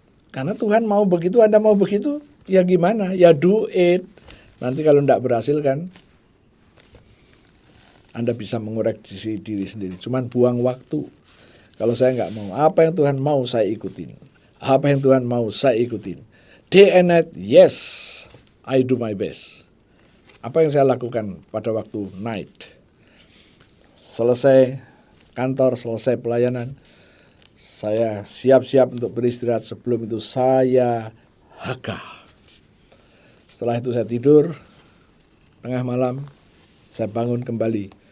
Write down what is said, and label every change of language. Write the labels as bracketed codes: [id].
[id] Karena Tuhan mau begitu, Anda mau begitu, ya gimana? Ya [en] do it. [id] Nanti kalau tidak berhasil kan, Anda bisa mengoreksi diri sendiri. Cuman buang waktu. Kalau saya nggak mau, apa yang Tuhan mau saya ikutin. Apa yang Tuhan mau saya ikutin. [en] Day and night, yes, I do my best. [id] Apa yang saya lakukan pada waktu night? Selesai kantor, selesai pelayanan, saya siap-siap untuk beristirahat. Sebelum itu saya haka. Setelah itu saya tidur, tengah malam, saya bangun kembali.